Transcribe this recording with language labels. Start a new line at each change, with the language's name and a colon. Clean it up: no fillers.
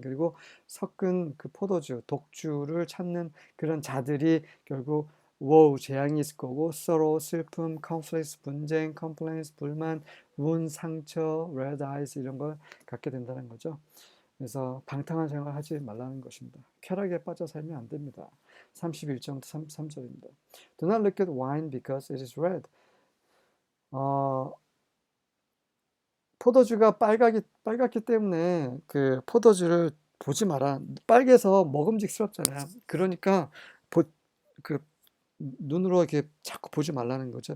Korean: 그리고 섞은 그 포도주, 독주를 찾는 그런 자들이 결국 woe, 재앙이 있을 거고 sorrow, 슬픔, conflicts, 분쟁, complaints, 불만, wound, 상처,
English: red eyes
Korean: 이런 걸 갖게 된다는 거죠. 그래서 방탕한 생활을 하지 말라는 것입니다. 쾌락에 빠져 살면 안 됩니다. 31절부터 33절입니다.
English: Do not look at wine because it is red.
Korean: 포도주가 빨갛기 때문에 그 포도주를 보지 마라. 빨개서 먹음직스럽잖아요. 그러니까 그 눈으로 이렇게 자꾸 보지 말라는 거죠.